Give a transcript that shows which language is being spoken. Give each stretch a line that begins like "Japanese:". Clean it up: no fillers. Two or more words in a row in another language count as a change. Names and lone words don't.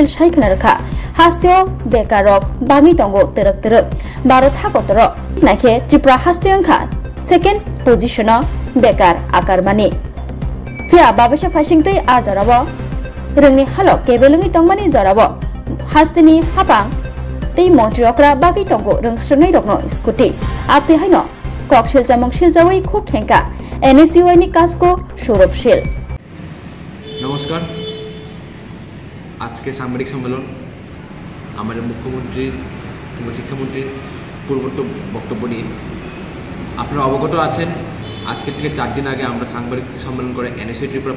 Kok Borok: Shaikhna rakha Hastyo Bekarok Bangi tongo teruk Barot hakotoro Naike Tripura Hastyongkha
English: Second position
Kok Borok: Bekar Akarmani Fia babasha fashingtai ajarawo rengni halok kebelungi tongmani jarawo hastini hapang tei montriokra bagi tongo reng srengai rokno scooty apti haino kokshil jamong shiljawai khuk khengka NSUI ni kasko Shoropshil
Bangla: নমস্কার আজকে সাংবাদিক সম্মেলন আমাদের মুখ্যমন্ত্রীর কিংবা শিক্ষামন্ত্রীর পূর্ববর্তী বক্তব্য নিয়ে আপনারা অবগত আছেন আজকে থেকে 4 দিন আগে আমরা সাংবাদিক সম্মেলন করে NSUI ত্রিপুরার